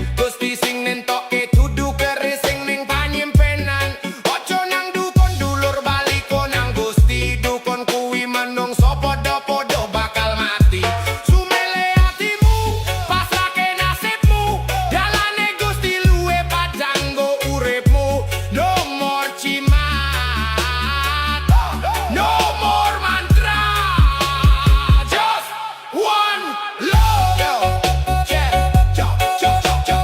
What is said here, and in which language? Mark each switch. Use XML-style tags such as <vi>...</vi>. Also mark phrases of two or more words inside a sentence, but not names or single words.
<jv>Gusti sing nentokke dudu keris sing ning panyimpenan. Ojo nang dukun dulur baliko nang Gusti. Dukun kuwi menungso podo-podo bakal mati. Sumele hatimu, pasrahke nasibmu. Dalane Gusti luwe padang go uripmu.</jv> <en>No more cimat, no more mantra, just one love. Yo, yeah, yo, yo, yo.</en>